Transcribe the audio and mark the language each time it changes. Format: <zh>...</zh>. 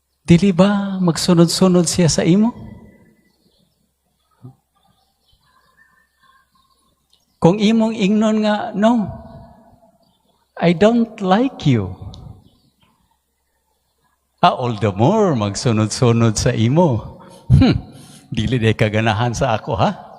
<ceb>Dili ba magsunod-sunod siya sa imo? Kung imong ingnon nga,</ceb> <en>no, I don't like you. All the more</en> <ceb>magsunod-sunod sa imo. Dili day kaganahan sa ako, ha?</ceb>